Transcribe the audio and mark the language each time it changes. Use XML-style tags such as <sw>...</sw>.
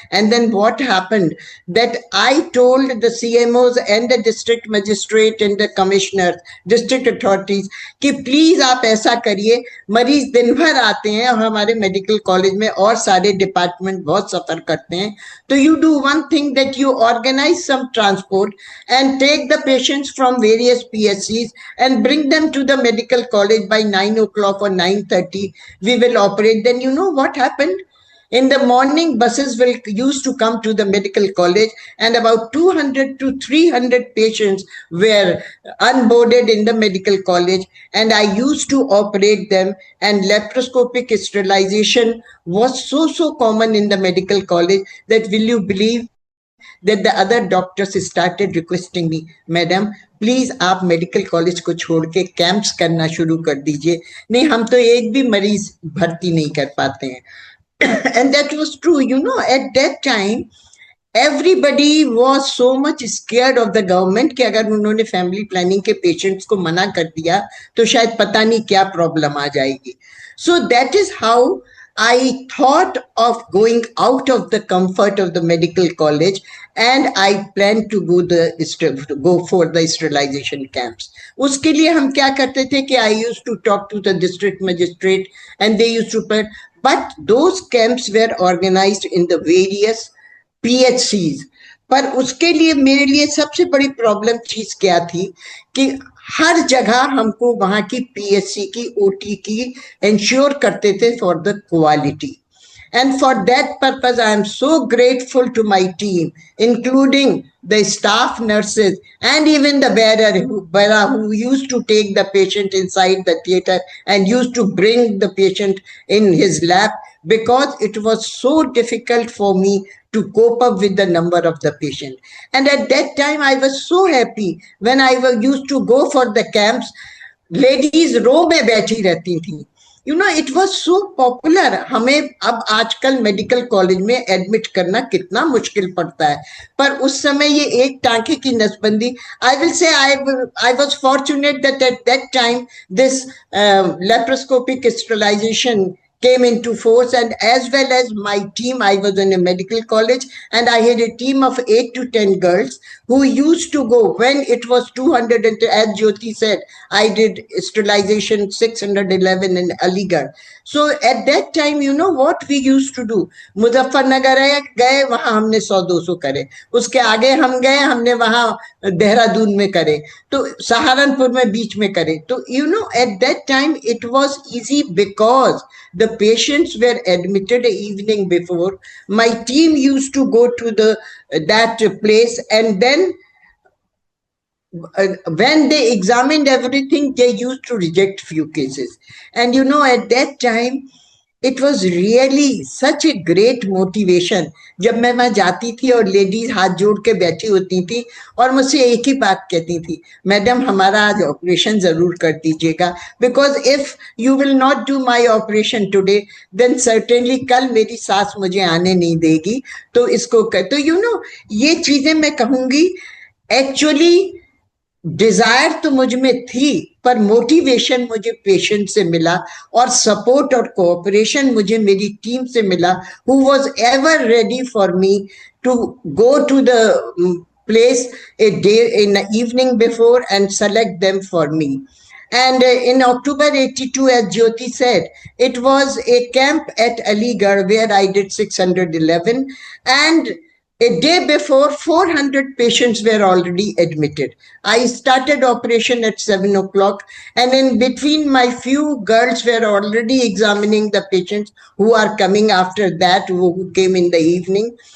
<en>And then what happened, that I told the CMOs and the district magistrate and the commissioners, district authorities, कि please</en> <hi>आप ऐसा करिए, मरीज दिन भर आते हैं और हमारे मेडिकल कॉलेज में और सारे डिपार्टमेंट बहुत सफर करते हैं, तो</hi> <en>you do one thing, that you organize some transport and take the patients from various PSCs and bring them to the medical college by 9 o'clock or 9:30, we will operate. Then you know what happened? In the morning, buses used to come to the medical college, and about 200 to 300 patients were unboarded in the medical college, and I used to operate them. And laparoscopic sterilization was so common in the medical college that, will you believe, that the other doctors started requesting me, Madam, please</en> <hi>आप medical college को छोड़ के camps करना शुरू कर दीजिए, नहीं हम तो एक भी मरीज भर्ती नहीं कर पाते हैं.</hi> <en>And that was true. At that time everybody was so much scared of the government</en> <hi>कि अगर उन्होंने फैमिली प्लानिंग के पेशेंट्स को मना कर दिया तो शायद पता नहीं क्या प्रॉब्लम आ जाएगी.</hi> <en>So that is how I thought of going out of the comfort of the medical college, and I planned to go for the sterilization camps.</en> <hi>उसके लिए हम क्या करते थे कि</hi> <en>I used to talk to the district magistrate and they used to plan, but those camps were organized in the various PHCs.</en> <hi>पर उसके लिए मेरे लिए सबसे बड़ी प्रॉब्लम चीज क्या थी कि हर जगह हमको वहां की PHC की OT की इंश्योर करते थे</hi> <en>For the quality. And for that purpose, I am so grateful to my team, including the staff nurses and even the bearer who used to take the patient inside the theater and used to bring the patient in his lap, because it was so difficult for me to cope up with the number of the patient. And at that time, I was so happy when I used to go for the camps.</en> <hi>Ladies row में बैठी रहती थी.</hi> <en>You know, it was so popular.</en> <hi>हमें अब आजकल medical college में admit करना कितना मुश्किल पड़ता है, पर उस समय ये एक टांके की नसबंदी.</hi> <en>I will say I was fortunate that at that time this laparoscopic sterilization came into force, and as well as my team, I was in a medical college and I had a team of 8 to 10 girls who used to go when it was 200, and as Jyoti said, I did sterilization 611 in Aligarh. So at that time, you know what we used to do?</en> <hi>Muzaffarnagar गए, वहां हमने 100-200 करे. उसके आगे हम गए, हमने वहां देहरादून में करे, तो सहारनपुर में बीच में करे.</hi> <en>तो you know, at that time it was easy because the patients were admitted the evening before. My team used to go to that place, and then when they examined everything, they used to reject few cases. And you know, at that time, it was really such a great motivation.</en> <hi>जब मैं वहां जाती थी और ladies हाथ जोड़ के बैठी होती थी और मुझसे एक ही बात कहती थी, मैडम हमारा आज ऑपरेशन जरूर कर दीजिएगा,</hi> <en>because if you will not do my operation today then</en> <hi>certainly कल मेरी सास मुझे आने नहीं देगी. तो इसको कर, तो यू नो, ये चीजें मैं कहूंगी एक्चुअली डिजायर तो मुझ में थी, पर मोटिवेशन मुझे पेशेंट से मिला और सपोर्ट और कोऑपरेशन मुझे मेरी टीम से मिला,</hi> <en>Who was ever ready for me to go to the place a day in the evening before and select them for me. And in October 82, as Jyoti said, it was a camp at Aligarh where I did 611, and a day before, 400 patients were already admitted. I started operation at 7 o'clock, and in between, my few girls were already examining the patients who are coming after that, who came in the evening.</en>